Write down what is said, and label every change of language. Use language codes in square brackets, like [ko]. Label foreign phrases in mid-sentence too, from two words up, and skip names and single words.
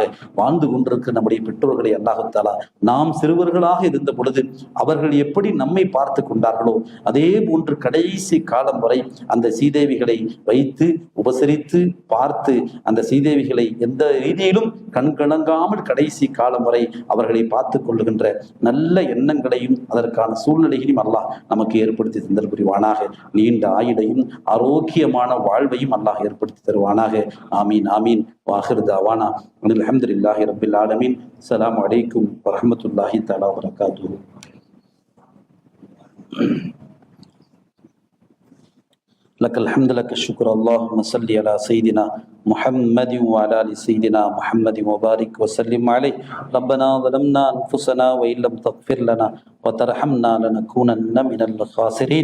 [ta] வாழ்ந்து கொண்டிருக்கிற நம்முடைய பெற்றோர்களை [ar] الله تعالى [ta] நாம் சிறுவர்களாக இருந்த பொழுது அவர்கள் எப்படி நம்மை பார்த்து கொண்டார்களோ அதே போன்று கடைசி காலம் வரை அந்த சீதேவிகளை வைத்து உபசரித்து பார்த்து, அந்த சீதேவிகளை எந்த ரீதியிலும் கண்கலங்காமல் கடைசி காலம் வரை அவர்களை பார்த்து கொள்ளுகின்ற நல்ல எண்ணங்களையும் அதற்கான சூழ்நிலைகளையும் அல்லாஹ் நமக்கு ஏற்படுத்தி தந்தல் புரிவானாக. நீண்ட ஆயுளையும் ஆரோக்கியமான வாழ்வையும் அல்லாஹ் ஏற்படுத்தி தருவானாக. [ar] آمين آمين. وآخر دعوانا الحمد لله رب العالمين. السلام عليكم ورحمة الله تعالى وبركاته. لك الحمد لك الشكر اللهم صل على سيدنا محمد وعلى ال سيدنا محمد وبارك وسلم عليه. ربنا ظلمنا انفسنا وان لم تغفر لنا وترحمنا لنكونن من الخاسرين.